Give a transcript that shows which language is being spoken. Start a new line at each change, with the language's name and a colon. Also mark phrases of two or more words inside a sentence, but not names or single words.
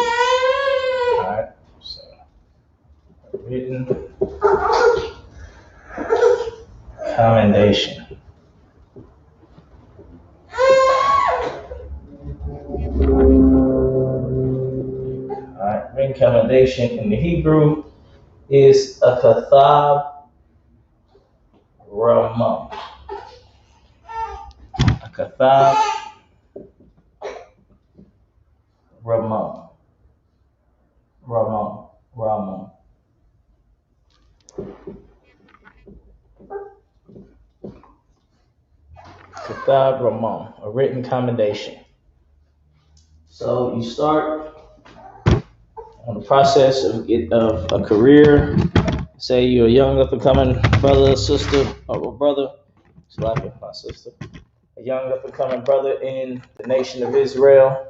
English: All right, so a written commendation. All right, written commendation in the Hebrew is a
Hebrew: kathab ramah.
English: A
Hebrew: kathab ramah.
English: Ramah.
Hebrew: Kathab ramah,
English: a written commendation. So you start on the process of a career. Say you're a young up-and-coming brother or sister, or a brother, it's like my sister, a young up-and-coming brother in the nation of Israel.